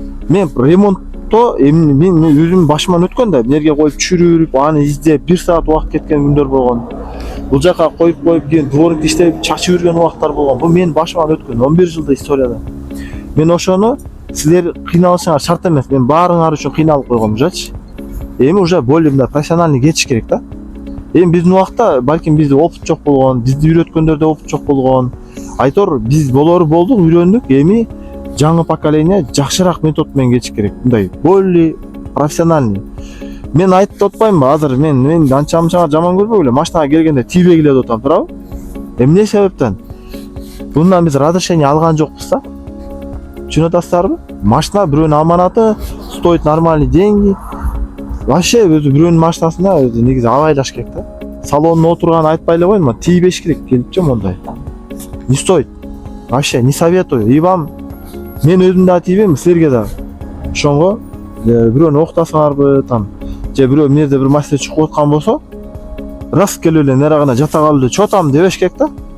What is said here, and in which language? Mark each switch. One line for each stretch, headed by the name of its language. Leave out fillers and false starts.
Kyrgyz: Мен ремонтто мен өзүм башыман өткөн да, эмнеге коюп түшүрүп, аны издеп 1 саат убакыт кеткен күндөр болгон. Бул жака коюп кийин дворник иштеп чачып жүргөн убактар болгон. Бул мен башыман өткөн 11 жылда историяда. Мен ошону силер кыйналышыңар шарт эмес. Мен баарыңар үчүн кыйналып койгом жачы. Эми
Russian: уже более
Kyrgyz: мындай профессиональный кетиш керек да. Эми биздин убакта балким бизде опыт жок болгон, бизди үйрөткөндөрдө опыт жок болгон. Айтор биз болору болдук, үйрөндүк. Эми жаңы поколение жакшыраак метод менен кетиш керек. Мындай более профессиональный. Мен айтып атпаймынбы, азыр мен анча-мынча жаман көрбөгүлө, машинага келгенде тийбегиле деп атам, туурабы? Эмне себептен? Bundan biz разрешение алган жокпуз да. Түшүнүп атасыздарбы? Машина бирөөнүн аманаты,
Russian: стоит нормальный деньги.
Kyrgyz: Вообще өзү бирөөнүн машинасына өзү негизи абайлаш керек да. Салонуна отурган айтпай эле койдум, тийбеш керек келипчи мондай.
Russian: Не стоит. Вообще не советую. И вам
Kyrgyz: мен өзүм да тийбейм, силерге да. Ошонго бирөөнү октасаңарбы, там же бирөө эмнеде бир маселе чыгып аткан болсо, раз келип эле нера гана жата калып эле чотам дебеш керек да.